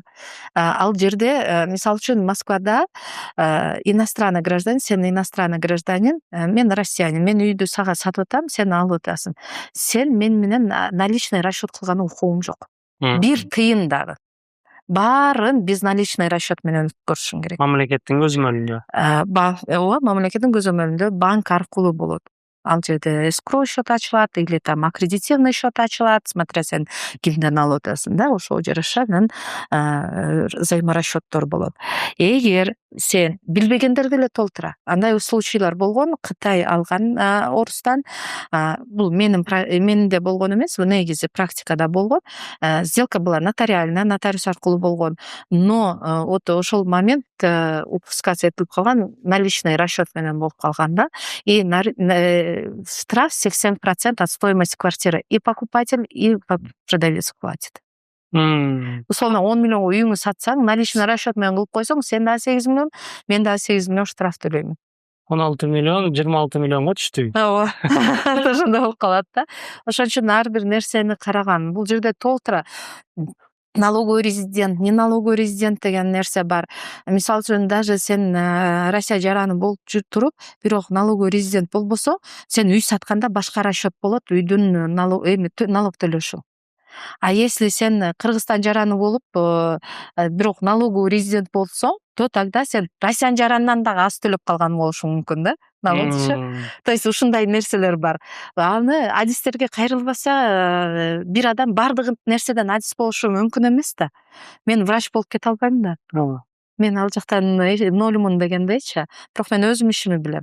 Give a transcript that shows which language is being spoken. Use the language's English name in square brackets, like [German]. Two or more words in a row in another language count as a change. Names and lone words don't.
[Kyrgyz] Ал жерде, мисалы үчүн Москвада [Russian] иностранный гражданин, [Kyrgyz] сен [Russian] иностранный гражданин, [Kyrgyz] мен россиянин, мен үйдү сага сатып атам, сен алып атасың. Сен мен менен [Russian] наличный расчет [Kyrgyz] кылган укугуң жок. Бир тыйын дагы. Баарын [Russian] безналичный расчет [Kyrgyz] менен өткөрүшүң керек. Мамлекеттин көзөмөлүндө. Ооба, мамлекеттин көзөмөлүндө банк аркылуу болот. Ал жерде escrow счет ачылат, [Russian] или там аккредитивный счет [Kyrgyz] ачылат, смотря сен кимден алып атасың да, ошого жараша взаиморасчеттор болот. Эгер сен билбегендер деле толтура. Андай случайлар болгон, Кытай алган орустан, бул менде болгон эмес, негизи практикада болгон. [Russian] Сделка была нотариальная, [Kyrgyz] нотариус аркылуу болгон, [Russian] но вот [Kyrgyz] ошол момент упускаться этилип калган, наличный расчет менен болуп калган да, [Russian] и штраф 70% от стоимости квартиры и покупатель, и продавец платит. [Kyrgyz] Условно 10 миллион үйүңдү сатсаң, [Russian] наличный расчет [Kyrgyz] менен кылып койсоң, сен да 8 миллион, мен да 8 миллион штраф төлөймүн. 16 миллион, 26 миллионго түштү. Ооба. Ошондой болуп калат да. Ошон үчүн ар бир нерсени караган. Бул жерде толтура [Russian] налоговый резидент, не налоговый резидент [Kyrgyz] деген нерсе бар. Мисалы үчүн даже сен Россия жараны болуп туруп, бирок [Russian] налоговый резидент [Kyrgyz] болбосо, сен үй сатканда башка расчет болот, үйдүн налог төлөшүң. [Russian] А если [Kyrgyz] сен Кыргызстан жараны болуп, бирок [Russian] налоговый резидент [Kyrgyz] болсоң, [Russian] то тогда [Kyrgyz] сен Россия жаранынан дагы аз төлөп калган болушуң мүмкүн да, налогчу. [Russian] То есть [Kyrgyz] ушундай нерселер бар. Аны адистерге кайрылбаса, бир адам бардык нерседен адис болушу мүмкүн эмес да. Мен врач болуп кете албайм да. Мен ал жактан нолмун дегендейчи, бирок мен өзүм ишими билем.